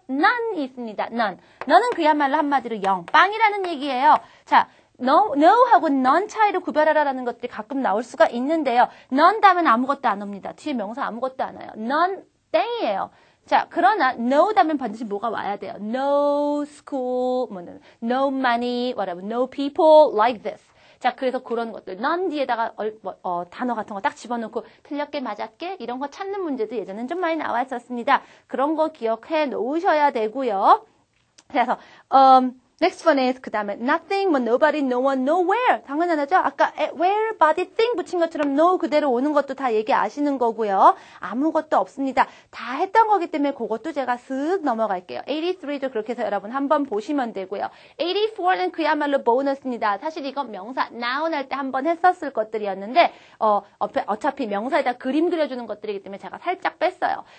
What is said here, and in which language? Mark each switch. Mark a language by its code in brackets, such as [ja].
[ko] none이 있습니다. none. none은 그야말로 한마디로 0, 빵이라는 얘기예요. 자, no하고 none 차이를 구별하라라는 것들이 가끔 나올 수가 있는데요. none 다음엔 아무것도 안 옵니다. 뒤에 명사 아무것도 안 와요. none 땡이에요. 자, 그러나 no 다음엔 반드시 뭐가 와야 돼요. [en] no school, no money, whatever, no people like this. [ko] 자, 그래서 그런 것들 none 뒤에다가 단어 같은 거 딱 집어넣고 틀렸게 맞았게 이런 거 찾는 문제도 예전엔 좀 많이 나와 있었습니다. 그런 거 기억해 놓으셔야 되고요. 그래서 [en] next one is [ko] 그 다음에 nothing, 뭐 nobody, no one, nowhere 당연하죠. 아까 where, body, thing 붙인 것처럼 no 그대로 오는 것도 다 얘기 아시는 거고요. 아무것도 없습니다. 다 했던 거기 때문에 그것도 제가 슥 넘어갈게요. 83도 그렇게 해서 여러분 한번 보시면 되고요. 84는 그야말로 보너스입니다. 사실 이건 명사 noun 할 때 한번 했었을 것들이었는데 어차피 명사에다 그림 그려주는 것들이기 때문에 제가 살짝 뺐어요.